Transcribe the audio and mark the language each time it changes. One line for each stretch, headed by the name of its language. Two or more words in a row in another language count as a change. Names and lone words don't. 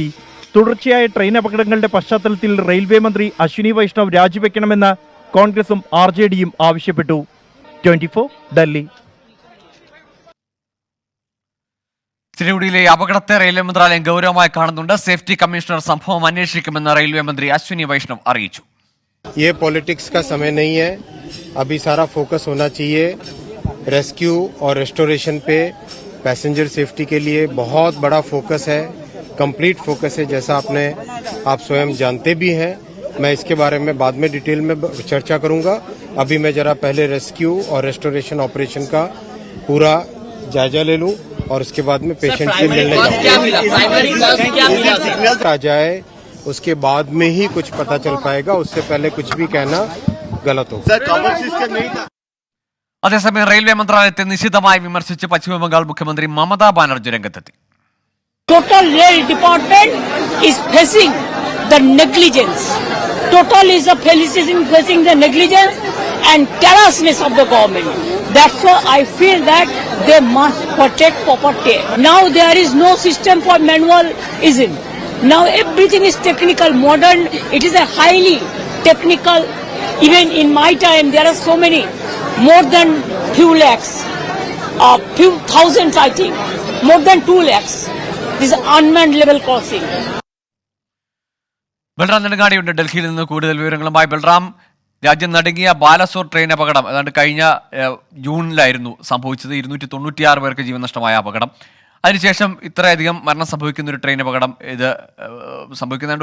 Malayalam: തുടർച്ചയായ ട്രെയിൻ അപകടങ്ങളുടെ പശ്ചാത്തലത്തിൽ റെയിൽവേ മന്ത്രി അശ്വിനി വൈഷ്ണവ് രാജിവെക്കണമെന്ന് കോൺഗ്രസും RJDയും ആവശ്യപ്പെട്ടു. 24 ഡൽഹി. സിലിഗുഡിയിലെ അപകടത്തെ റെയിൽവേ മന്ത്രാലയം ഗൗരവമായി കാണുന്നുണ്ട്. സേഫ്റ്റി കമ്മീഷണർ സംഭവം അന്വേഷിക്കുമെന്ന് റെയിൽവേ മന്ത്രി അശ്വിനി വൈഷ്ണവ് അറിയിച്ചു.
Hindi: ये पॉलिटिक्स का समय नहीं है. अभी सारा फोकस होना चाहिए रेस्क्यू और रेस्टोरेशन पे.
English: passenger safety
Hindi: के लिए बहुत बड़ा फोकस है,
English: complete focus
Hindi: है, जैसा आप स्वयं जानते भी हैं. मैं इसके बारे में बाद में डिटेल में चर्चा करूंगा. अभी मैं जरा पहले रेस्क्यू और
English: restoration operation
Hindi: का पूरा जायजा ले लूं और उसके बाद में पेशेंट से मिलने आ जाए, उसके बाद में ही कुछ पता चल पाएगा. उससे पहले कुछ भी कहना गलत होगा.
Malayalam: അതേസമയം റെയിൽവേ മന്ത്രാലയത്തെ നിശിതമായി വിമർശിച്ച് പശ്ചിമബംഗാൾ മുഖ്യമന്ത്രി മമതാ ബാനർജി രംഗത്തെത്തി.
English: Total rail department is facing the negligence. Total is facing the negligence and carelessness of the government. That's why I feel that they must protect property. Now there is no system for manualism. Now everything is technical, modern. It is a highly technical. Even in my time, there are so many, more than few lakhs, few thousands, I think, more than 2 lakhs. This is unmanned level crossing.
Malayalam: ബൽറാം നെടുങ്ങാടിയുണ്ട് ഡൽഹിയിൽ നിന്ന് കൂടുതൽ വിവരങ്ങളുമായി. ബൽറാം, രാജ്യം നടുങ്ങിയ ബാലസോർ ട്രെയിൻ അപകടം ഏതാണ്ട് കഴിഞ്ഞ ജൂണിലായിരുന്നു സംഭവിച്ചത്. 296 പേർക്ക് ജീവൻ നഷ്ടമായ അപകടം. അതിനുശേഷം ഇത്രയധികം മരണം സംഭവിക്കുന്ന ഒരു ട്രെയിൻ അപകടം ഇത് സംഭവിക്കുന്നുണ്ട്.